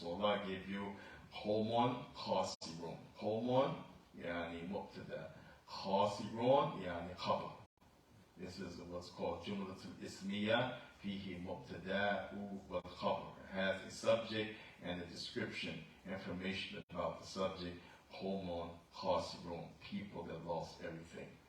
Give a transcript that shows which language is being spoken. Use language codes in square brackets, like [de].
[en] So Allah gave you [ar] قوم خاسرون. قوم يعني مبتدأ, خاسرون يعني خبر. [en] This is what's called [ar] جملة الإسمية فيه مبتدأ والخبر. [en] It has a subject and a description, information about the subject. [ar] قوم خاسرون, [en] people that lost everything.